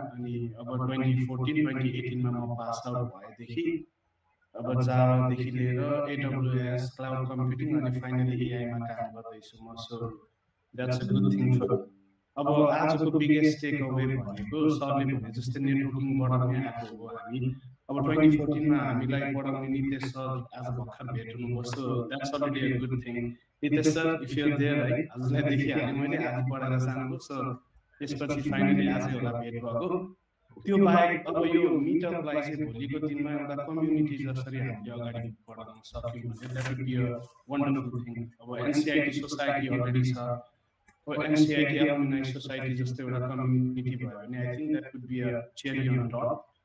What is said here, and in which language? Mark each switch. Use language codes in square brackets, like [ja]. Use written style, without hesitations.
[ne] अनि अब 2014-2018 मा म पास आउट भएदेखि अब जावादेखि लिएर AWS क्लाउड कम्प्युटिङ अनि फाइनली एआई मा काम गर्दैछु म। [en] So that's a good thing for. [ne] अब आजको बिगेस्ट टेक अवे भनेको सरले भने जस्तै नेटवर्किङ बढाउने आएको हो। हामी अब 2014 मा हामीलाई बढाउने नितेश सर आज भर्खर भेट हुनुभयो। [en] So that's already a good thing. [ne] Nitesh sir [en] if you are there [ne] है, आजलाई देखिहालेँ मैले, आज पढाएर जानुभयो। सो त्यसपछि फाइनली आजै होला भेट भएको। त्यो बाहेक अब यो मिटअपलाई चाहिँ भोलिको दिनमा एउटा कम्युनिटी जसरी हामीले अगाडि बढाउन सक्यौँ भने [en] That would be a wonderful thing. [ne] अब एनसिआइटी सोसाइटी अलरेडी छ, एनसिआइटी एलुमनाई सोसाइटी जस्तो एउटा कम्युनिटी भयो भने [en] I think that would be a cherry on top.